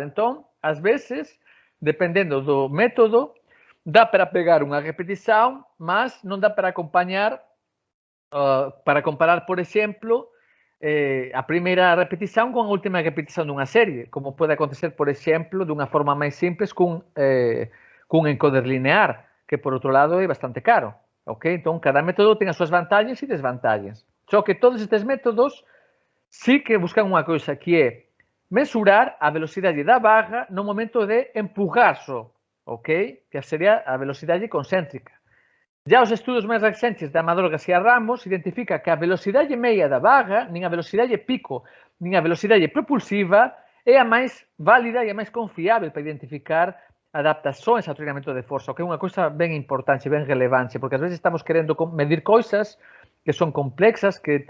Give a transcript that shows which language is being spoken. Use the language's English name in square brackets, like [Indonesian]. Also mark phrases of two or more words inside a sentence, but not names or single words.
[Portuguese] Então, às vezes, dependendo do método, dá para pegar uma repetição, mas não dá para acompanhar, para comparar, por exemplo, a primeira repetição com a última repetição de uma série, como pode acontecer, por exemplo, de uma forma mais simples com um encoder linear, que por outro lado é bastante caro. Ok? Então, cada método tem as suas vantagens e desvantagens. [Galician] Só que todos estes métodos sí que buscan unha coisa que é mensurar a velocidade da barra no momento de empujar só, ok? Que sería a velocidade concéntrica. Já os estudos máis recentes de Amador García Ramos identifica que a velocidade media da barra, nin a velocidade pico, nin a velocidade propulsiva, é a máis válida e a máis confiável para identificar [Portuguese] adaptações ao treinamento de força, [Galician] que é unha coisa ben importante, ben relevante, porque ás veces estamos querendo medir coisas que son complexas,